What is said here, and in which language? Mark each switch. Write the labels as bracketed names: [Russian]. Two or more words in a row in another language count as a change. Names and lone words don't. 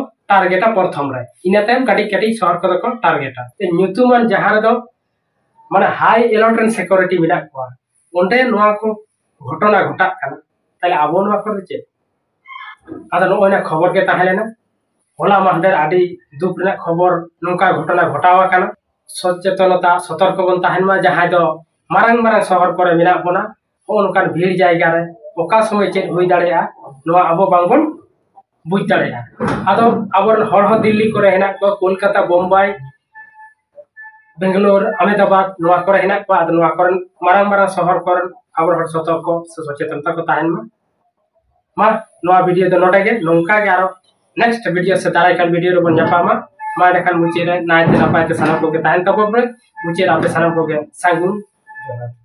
[Santali] टारगेटा प्रथम रे इना तायम काटी काटी शहर को को टारगेटा ते ᱧᱩᱛᱩᱢᱟᱱ जहां दो माने [English] high alert and security [Santali] मिला को ओंडे नोआ को घटना घटा काना ताले आबो नोआ को चे आदा नोना खबर के ताहेलेना होला माहदेर आदि दुख रे खबर नोका घटना घटावा काना सचेतनता सतर्क बन ताहेनमा जहां दो मारंग मारंग शहर करे मिला बोना ओनकान भीड़ जायगा रे ओका समय चे हुई दाड़ेया नोआ आबो बांगबन बुझ दाड़ेया आदो आबर हर हो दिल्ली करे हेना को कोलकाता बम्बई बेंगलोर अहमदाबाद नोआ करे हेना को आदो नोआ करन मारंग मारंग शहर करन आबर हर सतर्क सचेतनता को ताहेनमा मा नोआ वीडियो दो नोटे के नोंका के आरो [English] next video [Santali] से दाराय कान वीडियो रो बन जापामा मा देखान मुचे रे नाय ते नापाय ते साना को के ताहेन तबो मुचे आपे साना को के सांगुन